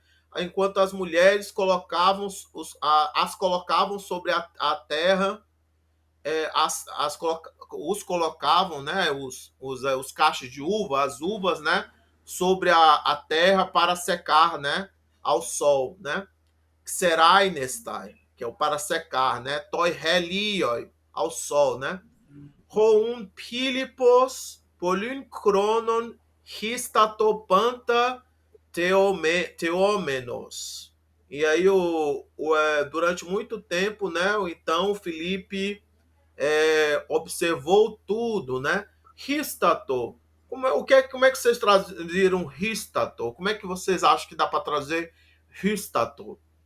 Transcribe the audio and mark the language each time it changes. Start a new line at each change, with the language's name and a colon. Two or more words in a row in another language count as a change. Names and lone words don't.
Portuguese: Enquanto as mulheres as colocavam sobre a terra os colocavam, né, os cachos de uva, as uvas, né, sobre a terra para secar, né, ao sol, né? Xerainestai, que é o para secar, né?
Greek: Toi helioi,
Portuguese: ao sol, né?
Greek: Houn pilipos polyn chronon histatopanta teomenos.
Portuguese: E aí, durante muito tempo, né? Então, o Filipe observou tudo, né? Histato. Como é que vocês traduziram histato? Como é que vocês acham que dá para trazer histato?